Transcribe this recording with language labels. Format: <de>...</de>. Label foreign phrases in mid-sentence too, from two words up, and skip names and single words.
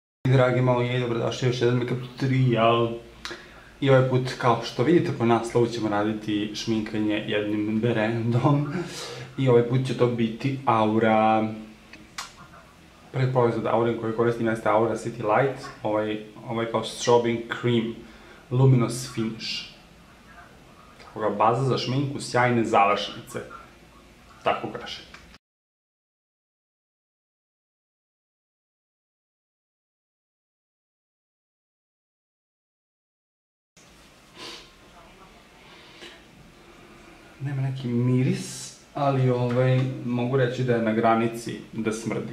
<sr>Dragi moji, dobrodošli još jedan</sr> <en>make-up tutorial.</en> <sr>I ovaj put, kao što vidite po naslovu, ćemo raditi šminkanje jednim brendom. I ovaj put će to biti Aura. Prvi proizvod Aura koji koristim jeste Aura City Light. Ovaj kao</sr> <en>strobing cream, luminous finish.</en> <sr>Tako ga, baza za šminku, sjajne završnice. Tako kaže. Nema neki miris, ali mogu reći da je na granici da smrdi.</sr>